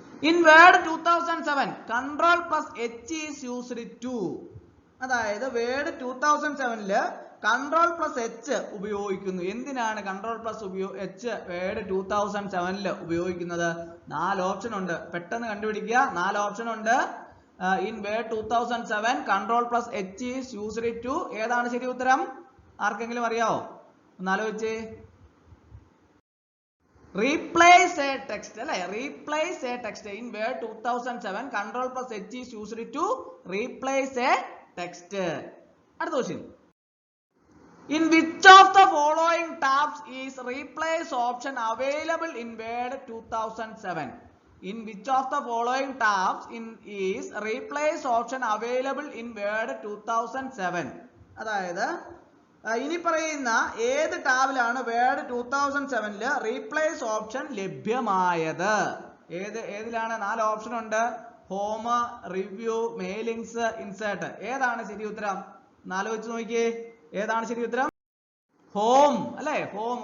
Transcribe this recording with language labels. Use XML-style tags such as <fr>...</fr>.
<en>In Word 2007 control plus h is used to.</en> <ml>അതായത് word 2007ല് control plus H ഉപയോഗിക്കുന്നു. എന്തിനാണ് control plus H word 2007ല് ഉപയോഗിക്കുന്നത്? 4 option ഉണ്ട്. പെട്ടെന്ന് കണ്ടുപിടിക്കുക. 4 ഓപ്ഷൻ ഉണ്ട്.</ml> <en>In Word 2007 control plus H is used to.</en> <ml>ഏതാണ് ശരി ഉത്തരം? ആർക്കെങ്കിലും അറിയാവോ? ഒന്ന് ആലോചിച്ചേ.</ml> <en>Replace a text അല്ലെ? Replace a text. In Word 2007 control plus H is used to replace a text.</en> <ml>അടുത്ത question.</ml> <en>In which of the following tabs is replace option available in Word 2007? In which of the following tabs is replace option available in Word 2007?</en> <ml>അതായത് ഇനി പറയുന്ന ഏത് ടാബിലാണ് word 2007ല് replace option ലഭ്യമായത്? ഏതിലാണ്? 4 option ഉണ്ട്. Home, review, mailings, insert. ഏതാണ് ശരി ഉത്തരം? ആലോചിച്ച് നോക്കിയേ. ഏതാണ് ശരി ഉത്തരം? ഹോം അല്ലെ? ഹോം.</ml>